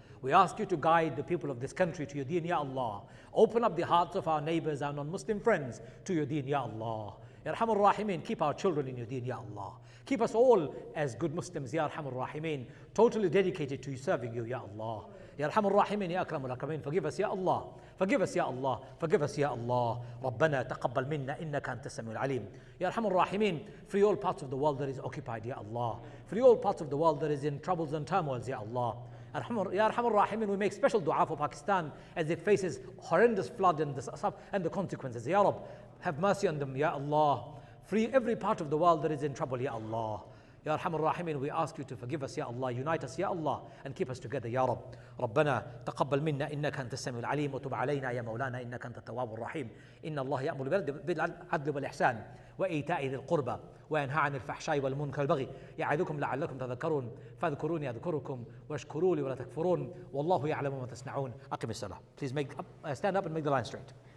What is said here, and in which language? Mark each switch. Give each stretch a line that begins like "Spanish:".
English: We ask you to guide the people of this country to your deen, Ya Allah. Open up the hearts of our neighbors, our non-Muslim friends to your deen, Ya Allah. Ya Arhamar Rahimin, keep our children in your deen, Ya Allah. Keep us all as good Muslims, Ya Arhamar Rahimin, totally dedicated to serving you, Ya Allah. Ya Arhamar Rahimin, Ya Akramul Akramin, forgive us, Ya Allah. Forgive us, Ya Allah. Forgive us, Ya Allah.
Arabic: ربنا تقبل منا إنك أنت السميع العليم.
English: Ya Arhamar Rahimin, free all parts of the world that is occupied, Ya Allah. Free all parts of the world that is in troubles and turmoils, Ya Allah. Ya Arhamar Rahimin, we make special dua for Pakistan as it faces horrendous flood and the consequences. Ya Rab, have mercy on them, Ya Allah. Free every part of the world that is in trouble, Ya Allah. Ya Arhamar Rahimin, we ask you to forgive us, Ya Allah. Unite us, Ya Allah, and keep us together, Ya Rab.
Arabic: ربنا تقبل منا إنك أنت السميع العليم وتب علينا يا مولانا إنك أنت التواب الرحيم. إن الله يأمر بالعدل والإحسان وإيتاء ذي القربى وينهى عن الفحشاء والمنكر والبغي يعظكم لعلكم تذكرون فاذكروني أذكركم واشكروا لي ولا تكفرون والله يعلم ما تصنعون. أقم الصلاة.
English: Please stand up and make the line straight.